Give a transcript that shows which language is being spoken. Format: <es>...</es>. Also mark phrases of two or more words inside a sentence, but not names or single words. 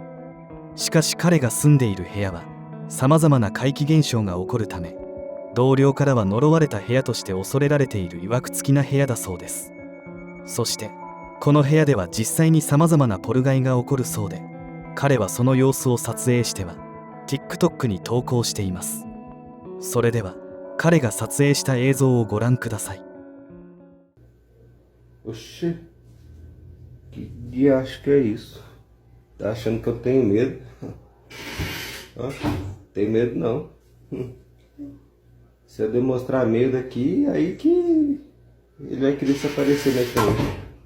<ja>しかし彼が住んでいる部屋はさまざまな怪奇現象が起こるため、同僚からは呪われた部屋として恐れられている曰く付きな部屋だそうです。そしてこの部屋では実際にさまざまなポルガイが起こるそうで、彼はその様子を撮影しては TikTok に投稿しています。それでは彼が撮影した映像をご覧ください。</ja> <pt>Oxê, que diacho que é isso? Tá achando que eu tenho medo? Ó, tem medo não. Se eu demonstrar medo aqui, aí que ele vai querer se aparecer na internet.</pt>